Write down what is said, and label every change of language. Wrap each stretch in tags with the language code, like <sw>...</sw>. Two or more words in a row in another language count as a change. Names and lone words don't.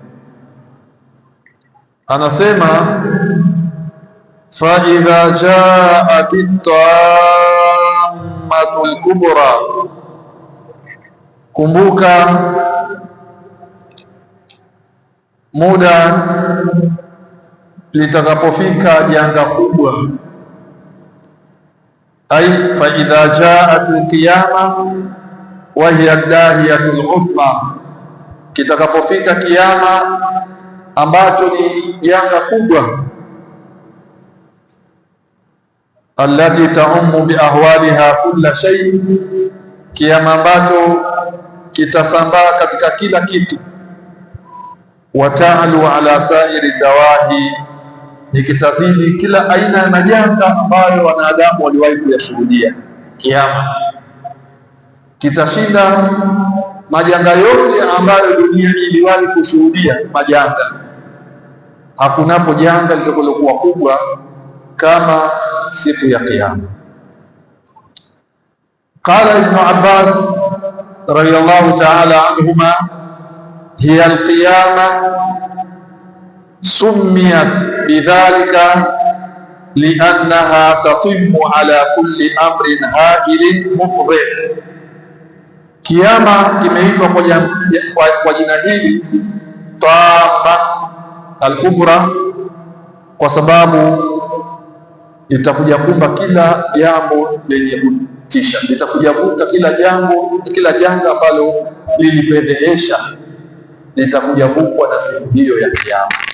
<sw>Anasema</sw> <ar>فإذا جاءت الطامة الكبرى,</ar> <sw>kumbuka muda litakapofika janga kubwa.</sw> <ar>أي فإذا جاءت القيامة وهي الداهية العظمى,</ar> <sw>kitakapofika kiyama ambacho ni janga kubwa.</sw> <ar>التي تعم بأهوالها كل شيء,</ar> <sw>kiyama ambacho kitasambaa katika kila kitu.</sw> <ar>وتعلو على سائر الدواهي,</ar> <sw>nikitazidi kila aina ya majanga ambayo wanadamu waliwahi kuyashuhudia. Kiyama kitashinda majanga yote ambayo dunia iliwahi kushuhudia majanga. Hakunapo janga litakalokuwa kubwa kama siku ya Kiyama.</sw> <ar>قال ابن عباس رضي الله تعالى عنهما هي القيامة سميت بذلك لأنها تطم على كل أمر هائل مفظع.</ar> <sw>Kiyama kimeitwa kwa jina hili Tamma al-Kubra kwa sababu itakuja kumba kila jambo lenye kutisha, litakujavuka kila janga ambalo lilipendehesha litakujavukwa na siku hiyo ya Kiyama.</sw>